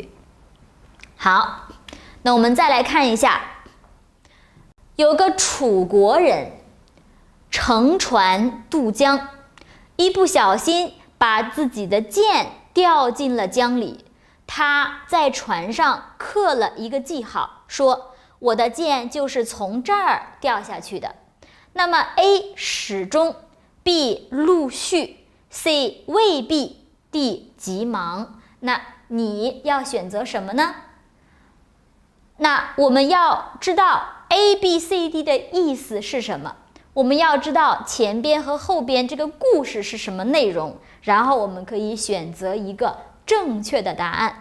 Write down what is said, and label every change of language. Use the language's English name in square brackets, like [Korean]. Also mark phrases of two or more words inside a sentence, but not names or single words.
[Chinese] 好，那我們再來看一下，有個楚國人乘船渡江，一不小心把自己的劍掉進了江裡， 他在船上刻了一個記號，說我的箭就是從這兒掉下去的。那麼 A 始終 ，B 陸續 ，C 未必 ，D 急忙。那你要選擇什麼呢？那我們要知道 A、B、C、D 的意思是什麼？我們要知道前邊和後邊這個故事是什麼內容，然後我們可以選擇一個正確的答案。